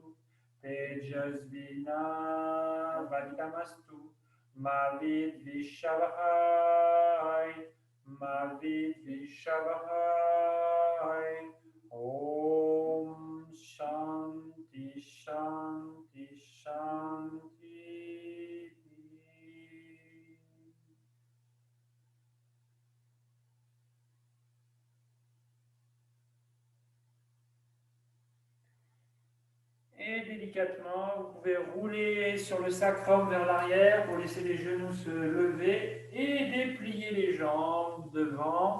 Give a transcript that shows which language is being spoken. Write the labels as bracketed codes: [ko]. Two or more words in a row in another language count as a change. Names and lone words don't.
[sa] तेजस्वि नावधीतमस्तु. मा विद्विषावहै. मा विद्विषावहै. ॐ शान्तिः शान्तिः शान्तिः. [fr] Et délicatement, vous pouvez rouler sur le sacrum vers l'arrière pour laisser les genoux se lever et déplier les jambes devant.